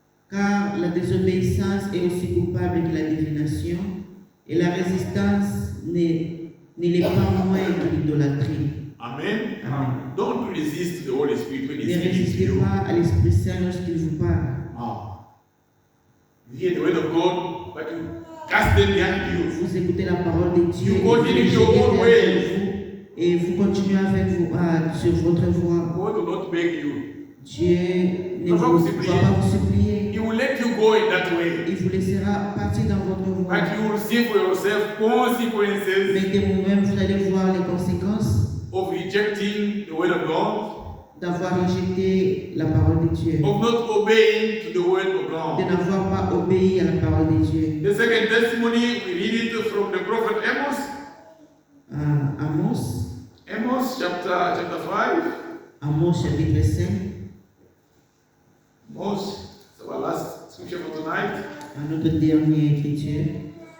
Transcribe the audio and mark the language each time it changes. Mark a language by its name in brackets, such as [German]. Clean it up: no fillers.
[French] Car la désobéissance est aussi coupable que la divination, et la résistance n'est l'est pas moins que l'idolâtrie. Amen. Amen. [English] Don't resist the Holy Spirit when [French] Ne [English] He's speaking to [French] résistez [English] you. [French] pas à l'Esprit Saint lorsqu'il vous parle. [English] You hear the word of God, but you cast them behind you. [French] Vous écoutez la parole de Dieu [English] You [French] et vous [English] continue [French] les [English] your [French] jetez [English] own [French] derrière [English] way. [French] vous, et vous continuez avec vous sur votre voie. [English] God will not beg you. [French] Dieu ne Il va vous, vous va supplier. pas vous supplier. [English] He will let you go in that way. [French] Il vous laissera partir dans votre voie. [English] But you will see for yourself consequences [French] Mais de vous-même, vous allez voir les conséquences [English] of rejecting the word of God, [French] d'avoir rejeté la parole de Dieu, [English] of not obeying to the word of [French] de [English] God. [French] n'avoir pas obéi à la parole de Dieu. [English] The second testimony, we read it from the prophet Amos. [French] Amos, [English] Amos chapter 5. [French] Amos chapitre 5, [English] Amos, it's our last scripture for tonight. [French] à notre dernière écriture.